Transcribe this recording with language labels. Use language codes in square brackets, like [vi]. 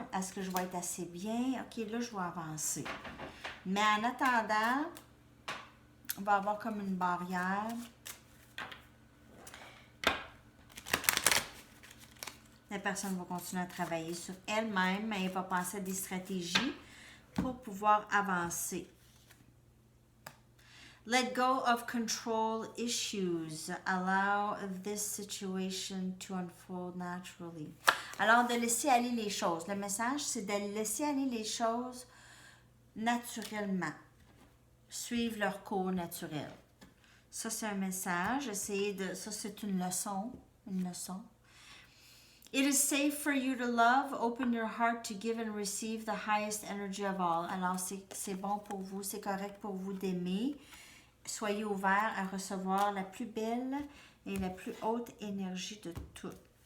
[fr] Est-ce que je vais être assez bien? OK, là, je vais avancer. Mais en attendant, on va avoir comme une barrière. La personne va continuer à travailler sur elle-même, mais elle va penser à des stratégies pour pouvoir avancer. [en] Let go of control issues. Allow this situation to unfold naturally. [fr] Alors, de laisser aller les choses. Le message, c'est de laisser aller les choses naturellement. Suivre leur cours naturel. Ça, c'est un message. Ça, c'est une leçon. Une leçon. [en] It is safe for you to love. Open your heart to give and receive the highest energy of all. [fr] Alors, c'est bon pour vous. C'est correct pour vous d'aimer. Soyez ouverts à recevoir la plus belle et la plus haute énergie de toutes.